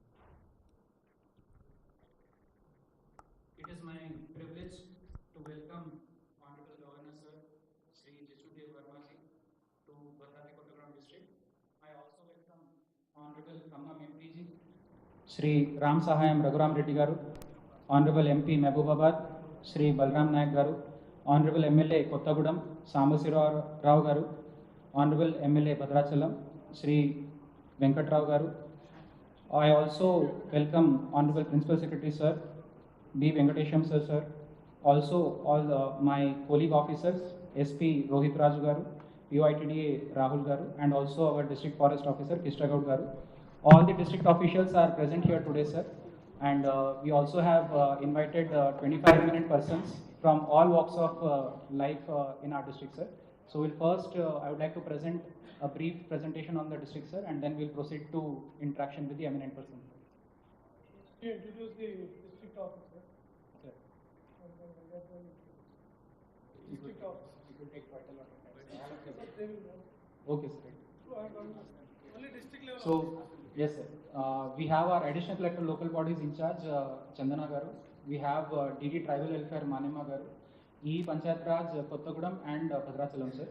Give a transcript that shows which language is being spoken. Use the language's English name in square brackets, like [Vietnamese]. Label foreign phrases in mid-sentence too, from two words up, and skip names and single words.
[English] It is my privilege to welcome Honorable Governor Sir, Sri Jishnu Varma ji, to Bhadradri Kothagudem district. I also welcome Honorable MP ji, Shri Ram Sahayam Raghuram Reddy Garu, Honorable MP Mehbubabad, Shri Balram Nayak Garu, Honorable MLA Kothagudem, Sambasirao Rao Garu, Honorable MLA Bhadrachalam, Shri Venkatrao Garu. I also welcome Honorable Principal Secretary Sir, B. Venkatesham Sir, also all my colleague officers, SP Rohit Raju Garu, POITDA Rahul Garu, and also our District Forest Officer Kishagaud Garu. All the district officials are present here today, sir, and we also have invited 25 eminent persons from all walks of life in our district, sir. So we'll first, I would like to present a brief presentation on the district, sir, and then we'll proceed to interaction with the eminent person. Introduce the district officer. Okay. District officer. It will take quite a lot of time. They will know. Okay, sir. So I'm only district level. So, yes, sir. We have our additional collector local bodies in charge, Chandana Garu. We have DD Tribal Welfare Manima Garu, E Panchayat Raj Kothagudem and Bhadrachalam, sir.